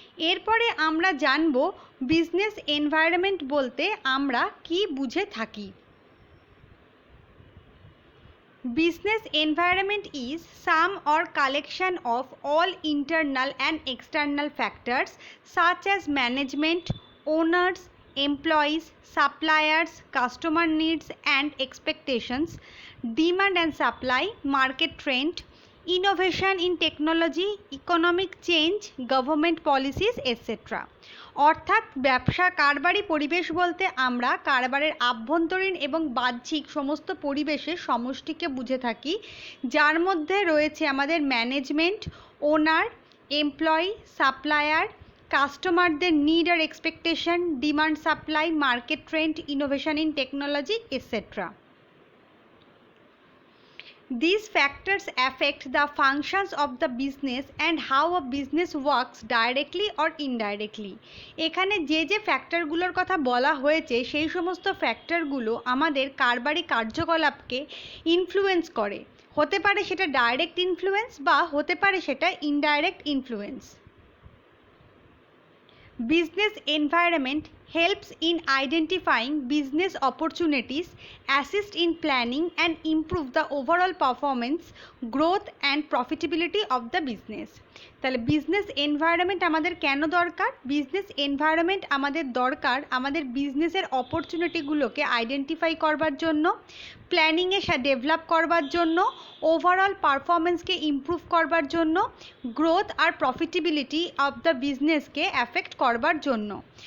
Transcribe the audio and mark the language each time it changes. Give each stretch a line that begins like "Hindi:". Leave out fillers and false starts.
Bangla: এরপরে আমরা জানব বিজনেস এনভায়রনমেন্ট বলতে আমরা কি বুঝে থাকি।
English: Business environment is sum or collection of all internal and external factors such as management, owners, employees, suppliers, customer needs and expectations, demand and supply, market trend, innovation in technology, economic change, government policies, etc.
Bangla: অর্থাৎ ব্যবসা কারবারি পরিবেশ বলতে আমরা কারবারের আভ্যন্তরীণ এবং বাহ্যিক সমস্ত পরিবেশের সমষ্টিকে বুঝে থাকি, যার মধ্যে রয়েছে আমাদের ম্যানেজমেন্ট, ওনার, এমপ্লয়ি, সাপ্লায়ার, কাস্টমারদের need আর expectation, demand supply, market trend, innovation in technology etcetera.
English: These factors affect the functions of the business and how a business works directly or indirectly.
Bangla: এখানে যে ফ্যাক্টরগুলোর কথা বলা হয়েছে সেই সমস্ত ফ্যাক্টরগুলো আমাদের কারবারি কার্যকলাপকে ইনফ্লুয়েন্স করে। হতে পারে সেটা ডাইরেক্ট ইনফ্লুয়েন্স বা হতে পারে সেটা indirect influence.
English: Business environment helps in identifying business opportunities, assist in planning and improve the overall performance, growth and profitability of the business.
Bangla: তাহলে বিজনেস এনভায়রনমেন্ট আমাদের কেন দরকার? বিজনেস এনভায়রনমেন্ট আমাদের দরকার আমাদের বিজনেসের অপরচুনিটিগুলোকে আইডেন্টিফাই করবার জন্য, প্ল্যানিংয়ে ডেভেলপ করবার জন্য, ওভারঅল পারফরমেন্সকে ইমপ্রুভ করবার জন্য, growth আর profitability of the বিজনেসকে affect করবার জন্য।